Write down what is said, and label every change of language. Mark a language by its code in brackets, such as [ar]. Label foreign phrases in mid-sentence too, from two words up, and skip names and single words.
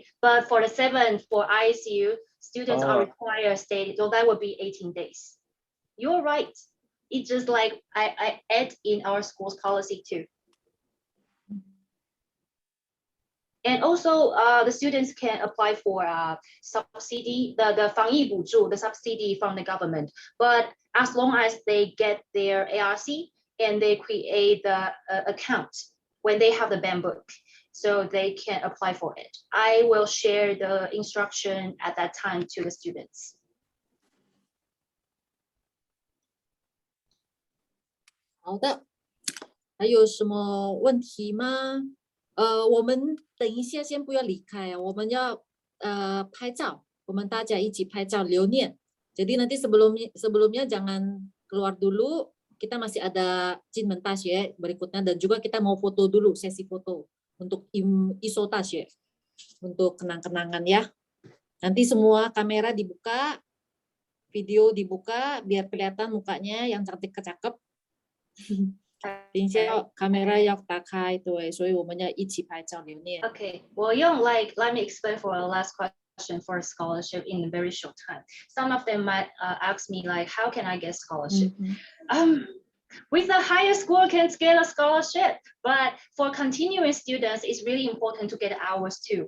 [en] But for the 7 for I-SHU, students are required to stay, so that would be 18 days. You're right. It's just like I add in our school's policy too. And also, the students can apply for subsidy, the [zh] 防疫补助, [en] the subsidy from the government. But as long as they get their ARC and they create the account when they have the band book, so they can apply for it. I will share the instruction at that time to the students. [zh] 好的，还有什么问题吗？我们等一下先不要离开啊，我们要拍照，我们大家一起拍照留念。 [id] Jadi nanti sebelumnya jangan keluar dulu, kita masih ada Jinmen Daxue berikutnya dan juga kita mau foto dulu, sesi foto untuk I-SHOU Daxue untuk kenang-kenangan ya. Nanti semua kamera dibuka, video dibuka biar kelihatan mukanya yang cantik kecakep. [zh] 等一下camera要打开，对，所以我们要一起拍照留念。 [en] Okay, well, let me explain for the last question for scholarship in a very short time. Some of them might ask me like, how can I get scholarship? With a higher score can get a scholarship, but for continuing students, it's really important to get hours too.